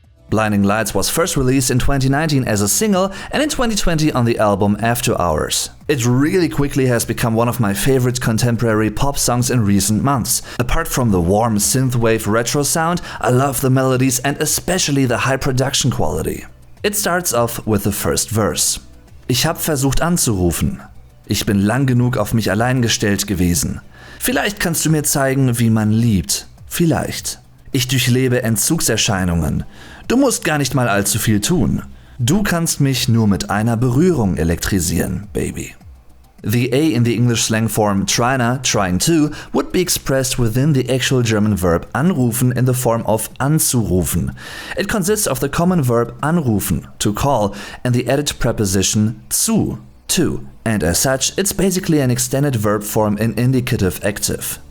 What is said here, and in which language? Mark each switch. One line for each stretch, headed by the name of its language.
English: Blinding Lights was first released in 2019 as a single and in 2020 on the album After Hours. It really quickly has become one of my favorite contemporary pop songs in recent months. Apart from the warm synthwave retro sound, I love the melodies and especially the high production quality. It starts off with the first verse.
German: Ich hab versucht anzurufen. Ich bin lang genug auf mich allein gestellt gewesen. Vielleicht kannst du mir zeigen, wie man liebt. Vielleicht. Ich durchlebe Entzugserscheinungen. Du musst gar nicht mal allzu viel tun. Du kannst mich nur mit einer Berührung elektrisieren, baby.
English: The A in the English slang form tryna, trying to, would be expressed within the actual German verb anrufen in the form of anzurufen. It consists of the common verb anrufen, to call, and the added preposition zu, to, and as such, it's basically an extended verb form in indicative active.